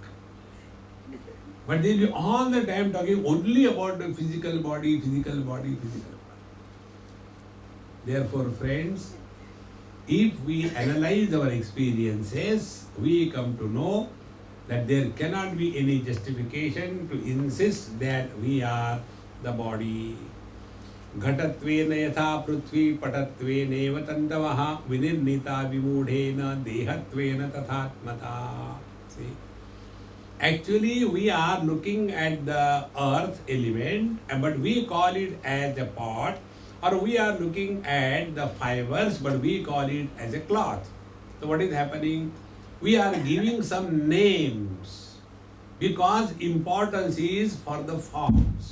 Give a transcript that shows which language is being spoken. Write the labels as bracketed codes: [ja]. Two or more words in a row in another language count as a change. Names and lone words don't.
[en] But they'll be all the time talking only about the physical body, physical body, physical body. Therefore, friends, if we analyze our experiences, we come to know that there cannot be any justification to insist that we are the body. [sa] Ghatattvena yatha prithvi patattvena eva tandavaha vinirnita vimudhena dehattvena tathatmata. [en] See? Actually, we are looking at the earth element, but we call it as a pot, or we are looking at the fibers, but we call it as a cloth. So what is happening? We are giving some names because importance is for the forms.